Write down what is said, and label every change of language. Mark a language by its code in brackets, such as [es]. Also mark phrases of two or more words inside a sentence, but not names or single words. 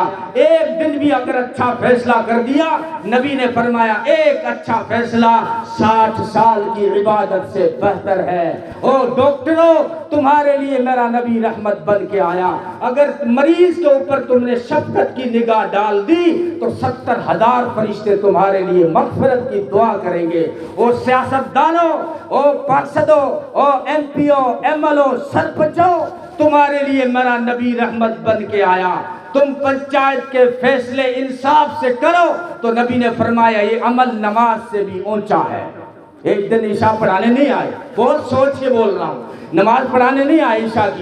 [ur] ایک دن بھی اگر اچھا فیصلہ کر دیا، نبی نے فرمایا ایک اچھا فیصلہ 60 سال کی عبادت سے بہتر ہے۔ او ڈاکٹروں، تمہارے لیے میرا نبی رحمت بن کے آیا۔ اگر مریض کے اوپر تم نے شفقت کی نگاہ ڈال دی تو 70,000 فرشتے تمہارے لیے مغفرت کی دعا کریں گے۔ او سیاستدانوں، او پارشدوں، او ایم پی او، ایم ایل او، سرپنچوں، تمہارے لیے میرا نبی رحمت بن کے آیا۔ تم پنچایت کے فیصلے انصاف سے کرو تو نبی نے فرمایا یہ عمل نماز سے بھی اونچا ہے۔ ایک دن عشاء پڑھانے نہیں آئے، بہت سوچ کے بول رہا ہوں، نماز پڑھانے نہیں آئے عشاء کی۔